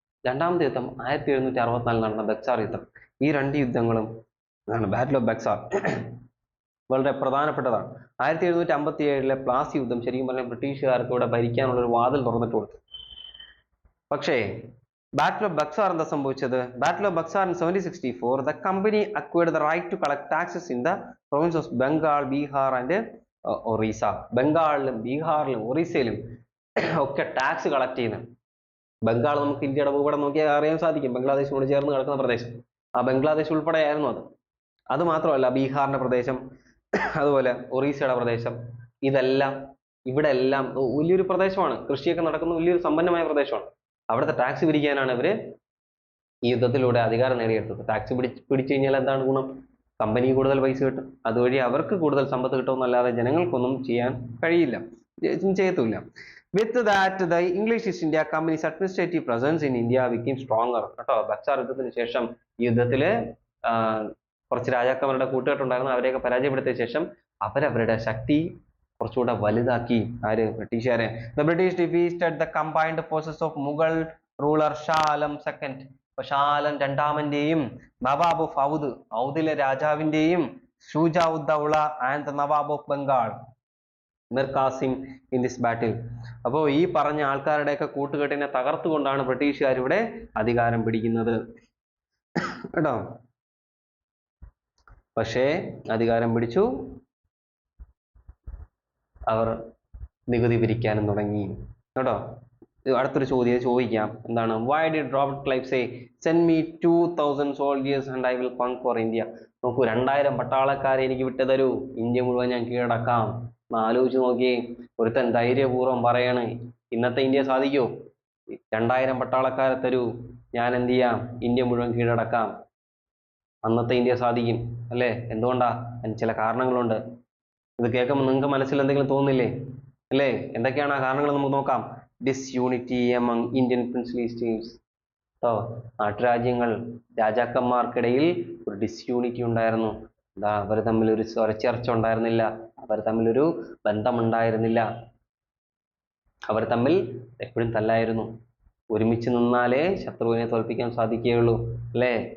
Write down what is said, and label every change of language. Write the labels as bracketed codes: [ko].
[ml] രണ്ടാമത്തെ യുദ്ധം 1764 നടന്ന ബക്സാർ യുദ്ധം. ഈ രണ്ട് യുദ്ധങ്ങളും ബാറ്റിൽ ഓഫ് ബക്സാർ വളരെ പ്രധാനപ്പെട്ടതാണ്. 1757 പ്ലാസി യുദ്ധം ശരിക്കും പറഞ്ഞാൽ ബ്രിട്ടീഷുകാർക്ക് ഇവിടെ ഭരിക്കാനുള്ള ഒരു വാതിൽ തുറന്നിട്ട് കൊടുത്തു. പക്ഷേ ബാറ്റിൽ ഓഫ് ബക്സാർ എന്താ സംഭവിച്ചത്? [en] Battle of Buxar in 1764 the company acquired the right to collect taxes in the provinces of Bengal, Bihar and Orissa. [ml] ബംഗാളിലും ബീഹാറിലും ഒറീസയിലും ഒക്കെ ടാക്സ് കളക്ട് ചെയ്യുന്നത്. ബംഗാൾ നമുക്ക് ഇന്ത്യയുടെ ഭൂപടം നോക്കിയാൽ അറിയാൻ സാധിക്കും, ബംഗ്ലാദേശിനോട് ചേർന്ന് കിടക്കുന്ന പ്രദേശം. ആ ബംഗ്ലാദേശ് ഉൾപ്പെടെയായിരുന്നു അത്. അത് മാത്രമല്ല ബീഹാറിന്റെ പ്രദേശം, അതുപോലെ ഒറീസയുടെ പ്രദേശം, ഇതെല്ലാം ഇവിടെ എല്ലാം വലിയൊരു പ്രദേശമാണ്. കൃഷിയൊക്കെ നടക്കുന്ന വലിയൊരു സമ്പന്നമായ പ്രദേശമാണ്. അവിടുത്തെ ടാക്സ് പിരിക്കാനാണ് ഇവര് ഈ യുദ്ധത്തിലൂടെ അധികാരം നേടിയെടുത്തത്. ടാക്സ് പിടിച്ചു കഴിഞ്ഞാൽ എന്താണ് ഗുണം? കമ്പനി കൂടുതൽ പൈസ കിട്ടും, അതുവഴി അവർക്ക് കൂടുതൽ സമ്പത്ത് കിട്ടുമെന്നല്ലാതെ ജനങ്ങൾക്കൊന്നും ചെയ്യാൻ കഴിയില്ല, ചെയ്യത്തുമില്ല. [en] With that, the English East India Company's administrative presence in India became stronger. [ml] കേട്ടോ, ബക്സാർ യുദ്ധത്തിന് ശേഷം ഈ യുദ്ധത്തില് കുറച്ച് രാജാക്കന്മാരുടെ കൂട്ടുകെട്ടുണ്ടായിരുന്നു. അവരെയൊക്കെ പരാജയപ്പെടുത്തിയ ശേഷം അവരവരുടെ ശക്തി കുറച്ചുകൂടെ വലുതാക്കി. ആര്? ബ്രിട്ടീഷുകാരെ. [en] The British defeated the combined forces of Mughal ruler Shah Alam II. [ml] Shah Alam രണ്ടാമന്റെയും Nawab of ഔദ്, ഔദിലെ രാജാവിന്റെയും Shuja ഉദ് Daula and Nawab of Bengal Mir Kasim [en] In this battle. [ml] അപ്പോൾ ഈ പറഞ്ഞ ആൾക്കാരുടെയൊക്കെ കൂട്ടുകെട്ടിനെ തകർത്തുകൊണ്ടാണ് ബ്രിട്ടീഷുകാർ ഇവിടെ അധികാരം പിടിക്കുന്നത് കേട്ടോ. പക്ഷേ അധികാരം പിടിച്ചു, അവർ നികുതി പിരിക്കാനും തുടങ്ങി കേട്ടോ. അടുത്തൊരു ചോദിക്കാം, എന്താണ്? [en] Why did Robert Clive say send me 2000 soldiers and I will conquer India? [ml] നോക്കൂ, 2000 പട്ടാളക്കാരെ എനിക്ക് വിട്ടു തരൂ, ഇന്ത്യ മുഴുവൻ ഞാൻ കീഴടക്കാം. ആലോചിച്ച് നോക്കിയേ, ഒരുത്തൻ ധൈര്യപൂർവ്വം പറയാണ്, ഇന്നത്തെ ഇന്ത്യ സാധിക്കോ? 2000 പട്ടാളക്കാരെ തരൂ, ഞാൻ എന്ത് ചെയ്യാം? ഇന്ത്യ മുഴുവൻ കീഴടക്കാം. അന്നത്തെ ഇന്ത്യ സാധിക്കും അല്ലേ? എന്തുകൊണ്ടാ? അതിന് ചില കാരണങ്ങളുണ്ട്. ഇത് കേൾക്കുമ്പോൾ നിങ്ങൾക്ക് മനസ്സിൽ എന്തെങ്കിലും തോന്നില്ലേ അല്ലേ? എന്തൊക്കെയാണ് ആ കാരണങ്ങൾ? നമുക്ക് നോക്കാം. [en] Disunity among Indian princely states. [ml] നാട്ടുരാജ്യങ്ങൾ, രാജാക്കന്മാർക്കിടയിൽ ഒരു ഡിസ്യൂണിറ്റി ഉണ്ടായിരുന്നു. അവർ തമ്മിൽ ഒരു സ്വരച്ചേർച്ച ഉണ്ടായിരുന്നില്ല, അവർ തമ്മിൽ ഒരു ബന്ധമുണ്ടായിരുന്നില്ല, അവർ തമ്മിൽ എപ്പോഴും തല്ലായിരുന്നു. ഒരുമിച്ച് നിന്നാലേ ശത്രുവിനെ തോൽപ്പിക്കാൻ സാധിക്കുകയുള്ളൂ അല്ലേ?